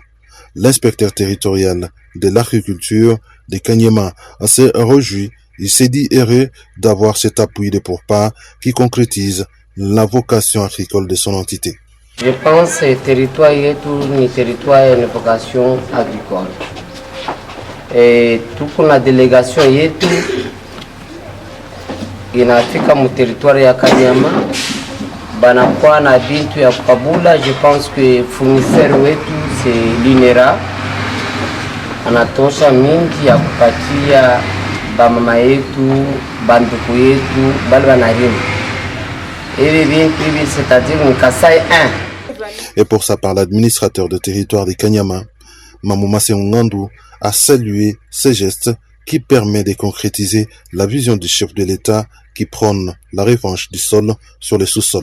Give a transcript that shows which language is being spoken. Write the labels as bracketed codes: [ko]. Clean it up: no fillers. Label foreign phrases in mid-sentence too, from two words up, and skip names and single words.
[fr] L'inspecteur territorial de l'agriculture de Kanyama s'est réjoui. Il s'est dit heureux d'avoir cet appui de Pourpa qui concrétise la vocation agricole de son entité. Je pense que le territoire est un territoire à une vocation agricole. Et toute la délégation est [sw] inafika mu territoire ya Kanyama banakuwa na bintu ya Kabula. [fr] Je pense que fournisseur [sw] wetu c'est l'INERA anatosha mingi ya kupatia bamama yetu, banduku yetu, bali banarima. [fr] C'est-à-dire Kasai 1. Et pour sa part, l'administrateur de territoire de Kanyama, Mamouma Seungandu, a salué ces gestes qui permettent de concrétiser la vision du chef de l'État qui prône la revanche du sol sur le sous-sol.